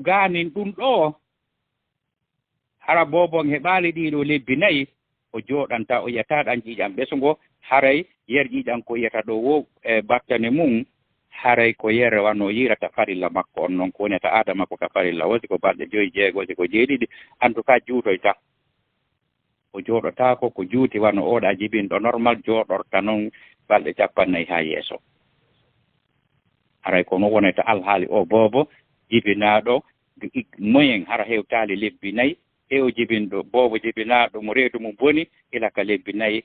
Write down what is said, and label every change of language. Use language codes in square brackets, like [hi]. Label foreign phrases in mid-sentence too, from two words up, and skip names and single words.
[ff] gaanin ɗum ɗo hara boobon heɓaali ɗiɗo lebbi nayyi o jooɗanta o yiyata ɗan ƴiiƴam ɓesu ngo haray yer ƴiiƴam ko yiyata ɗo wo e battane mum haray ko yere wano yirata farilla makko on noon ko wonata aada makko ka farilla wosi ko balɗe 5 6 si ko 7 [fr] en tout cas [ff] juutoyta o jooɗotako ko juuti wano oɗa jibinɗo normal jooɗorta noon balɗe 40 ha yeeso haray ko no wonata alhaali o boobo jibinaɗo moyen hara hewtali lebbi nayyi e o jibinɗo boobo jibinaɗo mo reedu mum boni ila ka lebbi nayyi